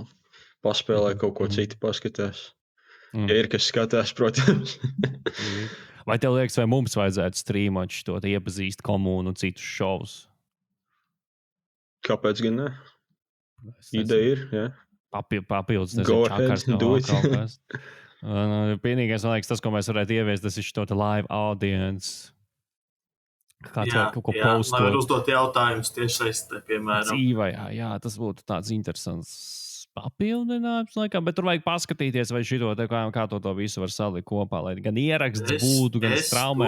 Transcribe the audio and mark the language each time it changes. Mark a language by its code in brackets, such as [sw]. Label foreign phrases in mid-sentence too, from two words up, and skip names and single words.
[lv] Paspēlē kaut ko citu paskatās. Ja ir kas skatās, protams. Vai tev liekas, vai mums vajadzētu strīmot šo iepazīst komūnu un citus šovus? Kāpēc gan ne? Ideja ir, jā. Papildus, [en] Go ahead, do it. [lv] Vienīgais, man liekas, tas, ko mēs varētu ieviest, tas ir šo [en] live audience [lv] Kāds var kaut ko Lai var postot. uzdot jautājumus tiešsaistē, piemēram. Dzīvē, jā, tas būtu tāds interesants papildinājums, laikam, bet tur vajag paskatīties, vai šito, kā to visu var salikt kopā, lai gan ieraksts būtu, gan straumēšana.